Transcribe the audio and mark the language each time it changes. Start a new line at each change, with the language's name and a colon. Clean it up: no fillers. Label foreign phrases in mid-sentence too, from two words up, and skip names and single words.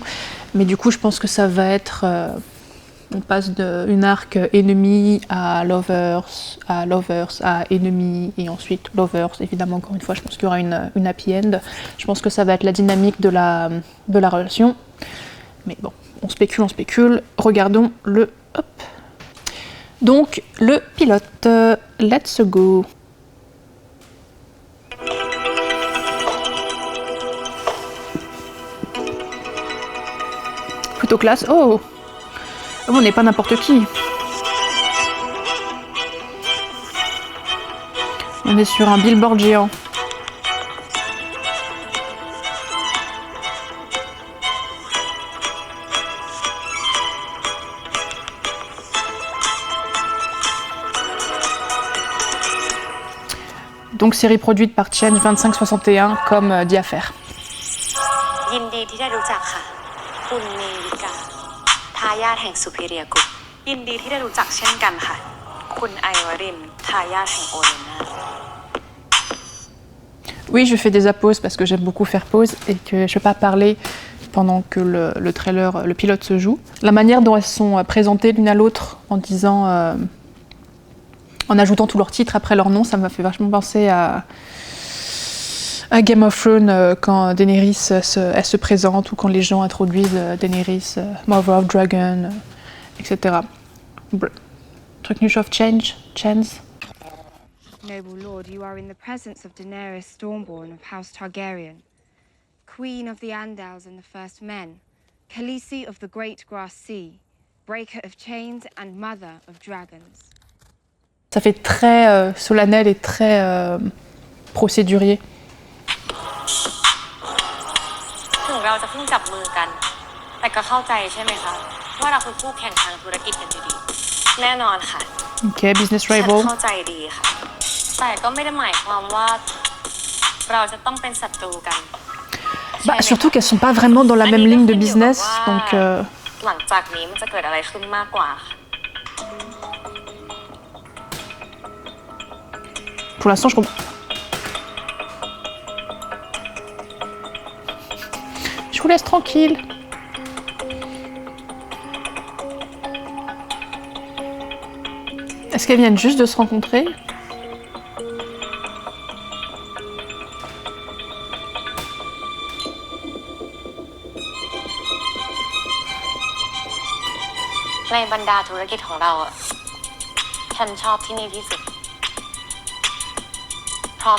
French: Mais du coup, je pense que ça va être... on passe d'une arc ennemi à lovers, à ennemi, et ensuite lovers. Évidemment, encore une fois, je pense qu'il y aura une
English: happy end.
French: Je pense que ça va être la dynamique de la relation. Mais bon, on spécule. Regardons le... Hop. Donc, le pilote.
English: Let's go.
French: Plutôt classe. Oh, on n'est pas n'importe qui. On est sur un billboard géant. Donc série produite par Change 2561 comme dit à faire.
Thai: ยินดีที่ได้รู้จักค่ะคุณเมริกาทายาทแห่งซูเปเรียกรุ๊ปยินดีที่ได้รู้จักเช่นกันค่ะคุณไอวรินทายาทแห่งโอเลนา
French: Oui, je fais des apposes parce que j'aime beaucoup faire pause et que je ne peux pas parler pendant que le trailer, le pilote se joue. La manière dont elles sont présentées l'une à l'autre en disant, en ajoutant tous leurs titres après leur nom, ça m'a fait vachement penser à Game of Thrones quand Daenerys elle se présente ou quand les gens introduisent Daenerys,
English: Mother of Dragon, etc. Truc News of Chance. Noble lord, you are in the presence of Daenerys Stormborn of House Targaryen, Queen of the Andals and the First Men, Khaleesi of the Great Grass Sea, Breaker of Chains and Mother of Dragons.
French: Ça fait très solennel et très procédurier.
Thai: ถึงเราจะเพิ่งจับมือกันแต่ก็เข้าใจใช่ไหมคะว่าเราคือคู่แข่งทางธุรกิจกันดีๆแน่นอนค่ะ
English: Ok, business
Thai: ฉัน
English: rival.
Thai: เข้าใจดีค่ะแต่ก็ไม่ได้หมายความว่าเราจะต้องเป็นศัตรูกัน
French: Bah, surtout qu'elles sont pas vraiment dans la même ligne de business, donc.
Thai: หลังจากนี้มันจะเกิดอะไรขึ้นมากกว่าค่ะ
French: Pour l'instant, je comprends. Je vous laisse tranquille. Est-ce qu'elles viennent juste de se rencontrer?
Thai: ในบรรดาธุรกิจของเราอ่ะฉันชอบที่นี่ที่สุดเพราะ